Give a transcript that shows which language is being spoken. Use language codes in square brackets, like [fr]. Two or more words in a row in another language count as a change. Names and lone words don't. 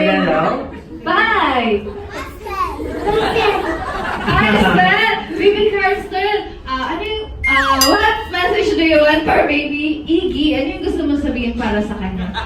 [en] Bye! Karsten! Baby Karsten! What message do you want for baby Iggy? [tl] Ano yung gusto mo sabihin para sa kanya?